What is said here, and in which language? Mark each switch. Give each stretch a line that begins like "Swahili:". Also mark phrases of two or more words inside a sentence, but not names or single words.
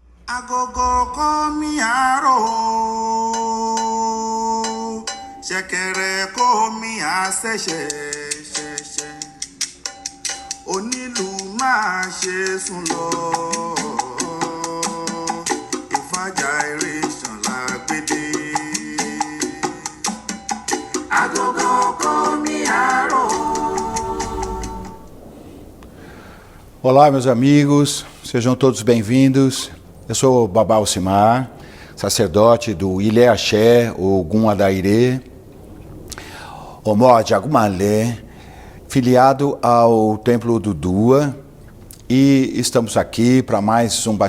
Yoruba: Agogo komi aro, ṣẹ̀kẹ̀rẹ̀ komi àṣẹ̀ṣẹ̀ ṣẹ̀ṣẹ̀, onílù máa ṣe sùn lọ, ìfàjà eré ṣànlá gbédè. Agogo komi aro.
Portuguese: Olá, meus amigos, sejam todos bem-vindos. Eu sou o Babá Alcimar, sacerdote do Ilé Axé, Ogum Adairê, Omode Agumalé, filiado ao Templo do Dua, e estamos aqui para mais um